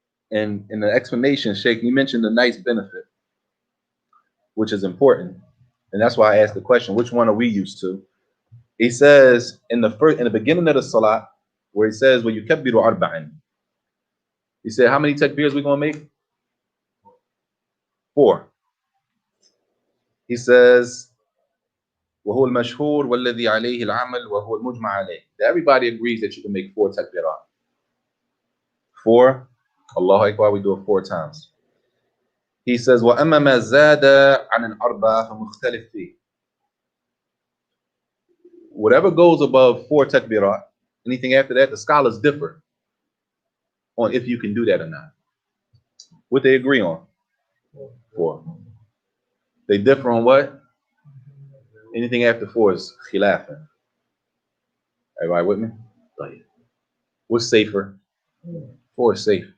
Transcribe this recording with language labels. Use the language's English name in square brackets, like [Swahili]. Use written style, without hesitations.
[English] And in the explanation, Sheikh, you mentioned the nice benefit, which is important. And that's why I asked the question, which one are we used to? He says in the beginning of the salat, where he says, well, you kabbiru arba'in. He said, how many takbirs we gonna make? 4. He says, [Arabic] وهو المشهور والذي عليه العمل وهو المجمع عليه. [English] Everybody agrees that you can make 4 takbirat. 4, Allahu Akbar, we do it 4 times. He says, [Arabic] وَأَمَّا مَا زَادَ عَنِ الْأَرْبَعِ فَمُخْتَلِفْ فِيهِ. [English] Whatever goes above 4 takbirat, anything after that, the scholars differ on if you can do that or not. What they agree on? 4. They differ on what? Anything after 4 is khilafah. Everybody with me? What's safer? 4 is safe.